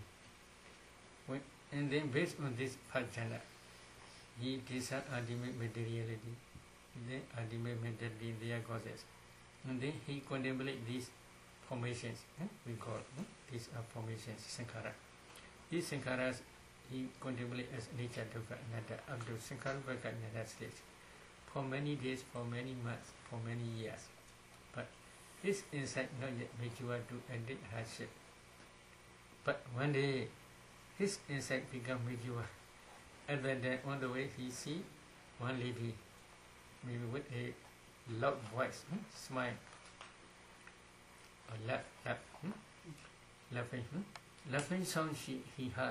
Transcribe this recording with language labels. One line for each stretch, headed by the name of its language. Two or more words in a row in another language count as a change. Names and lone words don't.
English: And then based on this jhana, he discerned ultimate materiality, then ultimate mentality, their causes. And then he contemplated these formations, we call these are formations, sankhara. These sankharas he contemplated as nature,
Pali: dukkha, anatta,
English: up to
Pali: sankhara anatta
English: stage. For many days, for many months, for many years. But his insight not yet mature to ended hardship. But one day, his insight become mature. And then on the way he see one lady, maybe with a loud voice, smile, or laughing sound he heard.